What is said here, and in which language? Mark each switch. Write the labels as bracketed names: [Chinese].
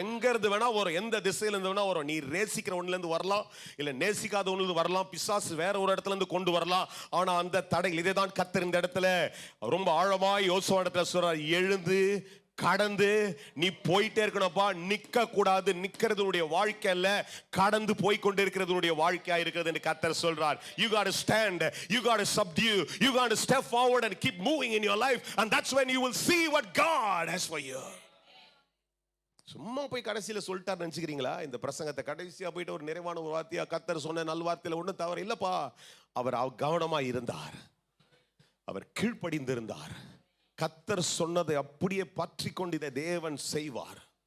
[Tamil] எங்க இருந்து வேணா வரும், எந்த திசையில இருந்து வேணா வரும். நீ நேசிக்கிற ஒண்ணுல இருந்து வரலாம், இல்ல நேசிக்காத ஒண்ணுல இருந்து வரலாம், பிசாசு வேற ஒரு இடத்துல இருந்து கொண்டு வரலாம். ஆனா அந்த தடைகள், இதே தான் கர்த்தர் இந்த இடத்துல ரொம்ப ஆழமாய் யோசுவா இடத்துல சொல்றார், எழுந்து கடந்து நீ போயிட்டே இருக்கணும்ப்பா, நிக்க கூடாது. நிக்கிறதுடைய வாழ்க்கை அல்ல, கடந்து போய் கொண்டு இருக்கிறதுடைய வாழ்க்கையா இருக்கிறது என்று கர்த்தர் சொல்றார். [English] You got to stand, you got to subdue, you got to step forward and keep moving in your life, and that's when you will see what God has for you. [Tamil] சும்மா போய் கடைசியில சொல்லிட்டார் நினைச்சுக்கிறீங்களா? இந்த பிரசங்கத்தை கடைசியா போயிட்டு ஒரு நிறைவான ஒரு வார்த்தையா கர்த்தர் சொன்ன நல்வார்த்தையில ஒன்றும் தவறு இல்லப்பா. அவர் கவனமா இருந்தார், அவர் கீழ்ப்படிந்திருந்தார். கர்த்தர் சொன்னதை அப்படியே பற்றி கொண்டு இதை தேவன் செய்வார்.